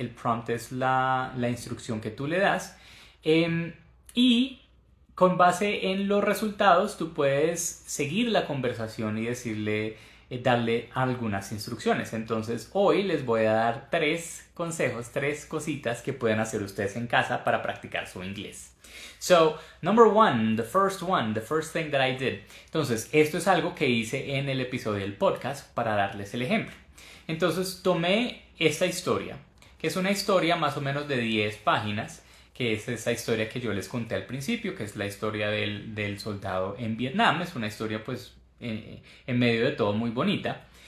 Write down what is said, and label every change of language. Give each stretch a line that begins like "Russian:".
Spanish: El prompt es la instrucción que tú le das. Y con base en los resultados tú puedes seguir la conversación y decirle, darle algunas instrucciones. Entonces hoy les voy a dar 3 consejos, 3 cositas que pueden hacer ustedes en casa para practicar su inglés.
English: So, number one, the first thing that I did.
Spanish: Entonces, esto es algo que hice en el episodio del podcast para darles el ejemplo. Entonces, tomé esta historia, que es una historia más o menos de 10 páginas, que es esa historia que yo les conté al principio, que es la historia del soldado en Vietnam. Es una historia, pues, en medio de todo muy bonita.